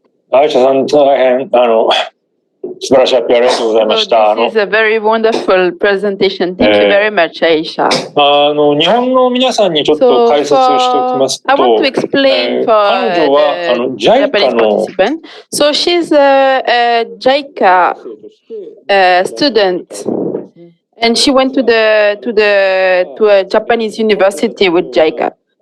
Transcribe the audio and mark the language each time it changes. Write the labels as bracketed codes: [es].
[ja] アイシャさん、大変素晴らしい発表ありがとうございました。 [en] This is a very wonderful presentation. Thank you very much, Aisha. [ja] 日本の皆さんにちょっと解説しておきますと、 [en] I want to explain for the Japanese participant. So she's a JICA student, and she went to a Japanese university with JICA.